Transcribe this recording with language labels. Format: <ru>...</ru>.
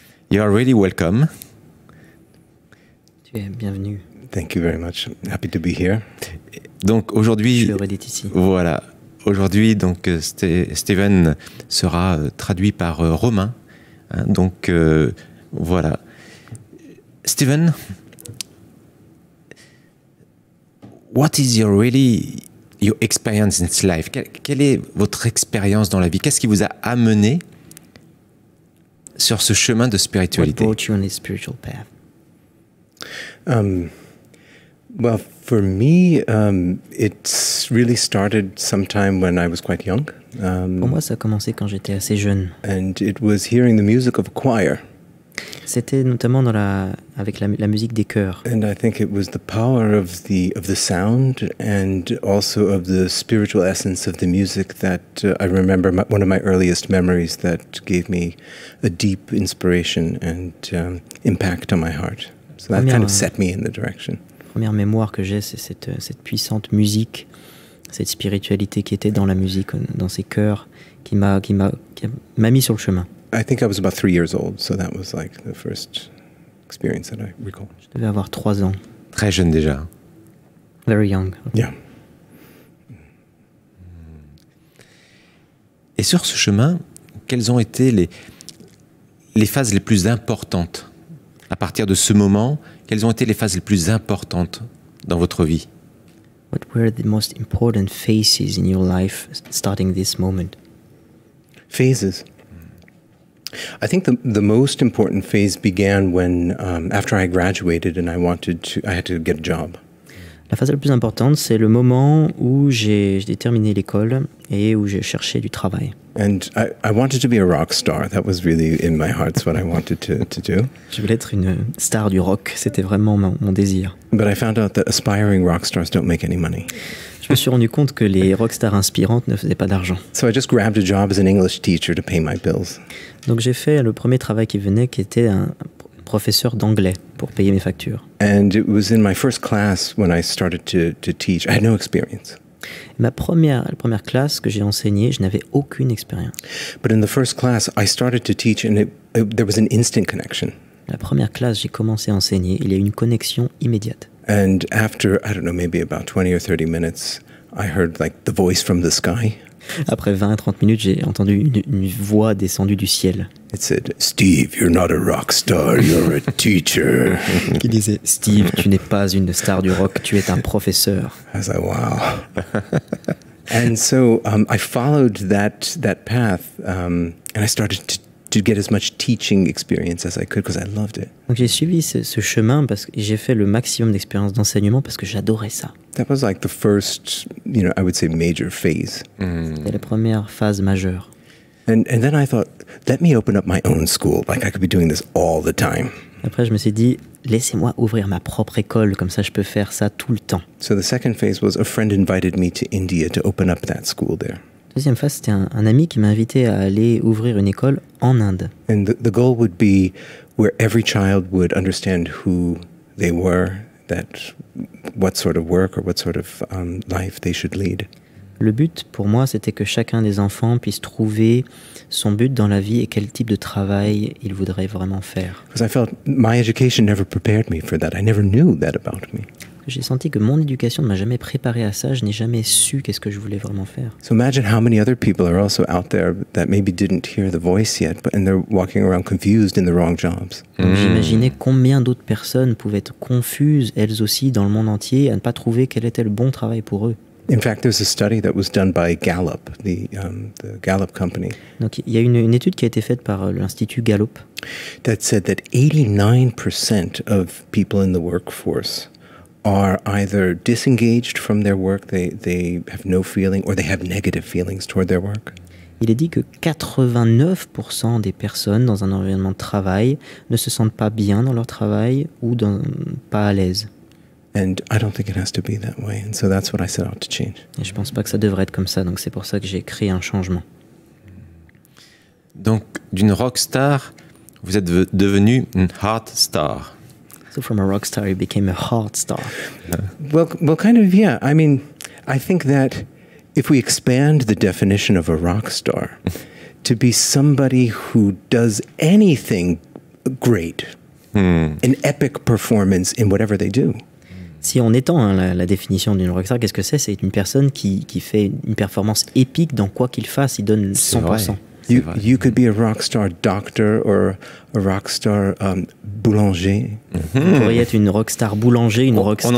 <en>You are really welcome.</en> <fr>Tu es bienvenu.</fr> <en>Thank you very much. Happy to be here.</en> <fr>Donc aujourd'hui, je suis heureux d'être ici. Voilà. Aujourd'hui, donc Steven sera traduit par Romain. Hein, donc voilà.</fr> <en>Steven, what is your experience in life?</en> <fr>Quelle est votre expérience dans la vie? Qu'est-ce qui vous a amené sur ce chemin de spiritualité?</fr> <en>What brought you on this spiritual path? Well, for me, it's really started sometime when I was quite young.</en> <fr>Pour moi, ça a commencé quand j'étais assez jeune.</fr> <en>And it was hearing the music of a choir.</en> <fr>C'était notamment avec la musique des chœurs.</fr> <en>And I think it was the power of the sound and also of the spiritual essence of the music that I remember one of my earliest memories that gave me a deep inspiration and impact on my heart. So that kind of set me in the direction.</en> <fr>La première mémoire que j'ai, c'est cette puissante musique, cette spiritualité qui était dans la musique, dans ces chœurs, qui m'a mis sur le chemin.</fr> <en>I think I was about 3 years old, so that was like the first experience that I recall.</en> <fr>Je devais avoir 3 ans. Très jeune déjà.</fr> <en>Very young. Yeah.</en> <fr>Et sur ce chemin, quelles ont été les phases les plus importantes? À partir de ce moment, quelles ont été les phases les plus importantes dans votre vie?</fr> <en>What were the most important phases in your life starting this moment? Phases. I think the most important phase began when after I graduated and I had to get a job.</en> <fr>La phase la plus importante, c'est le moment où j'ai terminé l'école et où j'ai cherché du travail.</fr> <en>And I wanted to be a rock star. That was really in my heart. That's what I wanted to do.</en> <fr>Je voulais être une star du rock. C'était vraiment mon désir.</fr> <en>But I found out that aspiring rock stars don't make any money.</en> <fr>Je me suis rendu compte que les rockstars inspirantes ne faisaient pas d'argent.</fr> <en>So I just grabbed a job as an English teacher to pay my bills.</en> <fr>Donc j'ai fait le premier travail qui venait, qui était un professeur d'anglais pour payer mes factures.</fr> <en>And it was in my first class when I started to teach. I had no experience.</en> <fr>La première classe que j'ai enseignée, je n'avais aucune expérience.</fr> <en>But in the first class, I started to teach, and there was an instant connection.</en> <fr>La première classe, j'ai commencé à enseigner. Il y a eu une connexion immédiate.</fr> <en>And after, I don't know, maybe about 20 or 30 minutes, I heard like the voice from the sky.</en> <fr>Après 20 à 30 minutes, j'ai entendu une voix descendue du ciel.</fr> <en>It said, "Steve, you're not a rock star, you're a teacher."</en> <fr>Qui disait, Steve, tu n'es pas une star du rock, tu es un professeur.</fr> <en>I was like, wow. And so I followed that path, and I started to get as much teaching experience as I could because I loved it.</en> <fr>Donc j'ai suivi ce chemin parce que j'ai fait le maximum d'expérience d'enseignement parce que j'adorais ça.</fr> <en>That was like the first, I would say major phase.</en> <fr>C'était la première phase majeure.</fr> <en>And then I thought, let me open up my own school. Like I could be doing this all the time.</en> <fr>Après, je me suis dit, laissez-moi ouvrir ma propre école, comme ça je peux faire ça tout le temps.</fr> <en>So the second phase was a friend invited me to India to open up that school there.</en> <fr>Deuxième phase, c'était un ami qui m'a invité à aller ouvrir une école en Inde.</fr> <en>And the goal would be where every child would understand who they were, what sort of work or what sort of life they should lead.</en> <fr>Le but pour moi, c'était que chacun des enfants puisse trouver son but dans la vie et quel type de travail il voudrait vraiment faire.</fr> <en>Because I felt my education never prepared me for that. I never knew that about me.</en> <fr>J'ai senti que mon éducation ne m'a jamais préparé à ça. Je n'ai jamais su qu'est-ce que je voulais vraiment faire.</fr> <en>So imagine how many other people are also out there that maybe didn't hear the voice yet, and they're walking around confused in the wrong jobs.</en> <fr>Donc j'imaginais combien d'autres personnes pouvaient être confuses, elles aussi, dans le monde entier, à ne pas trouver quel était le bon travail pour eux.</fr> <en>In fact, there's a study that was done by Gallup, the Gallup company,</en> <fr>Donc il y a une étude qui a été faite par l'Institut Gallup</fr> <en>that said that 89% of people in the workforce are either disengaged from their work, they have no feeling, or they have negative feelings toward their work.</en> <fr>Il est dit que 89% des personnes dans un environnement de travail ne se sentent pas bien dans leur travail ou pas à l'aise.</fr> <en>And I don't think it has to be that way. And so that's what I set out to change.</en> <fr>Et je pense pas que ça devrait être comme ça, donc c'est pour ça que j'ai créé un changement. Donc, d'une rockstar, vous êtes devenu une</fr> <en>heart star. So from a rock star, you became a heart star. Well, kind of, yeah. I mean, I think that if we expand the definition of a rock star to be somebody who does anything great, an epic performance in whatever they do.</en> <fr>Si on étend la définition d'une rockstar, qu'est-ce que c'est? C'est une personne qui fait une performance épique dans quoi qu'il fasse, il donne 100%.</fr> <en>You could be a rock star doctor or a rock star boulanger.</en> <fr>Vous pourriez être une rockstar boulanger, une rockstar.</fr>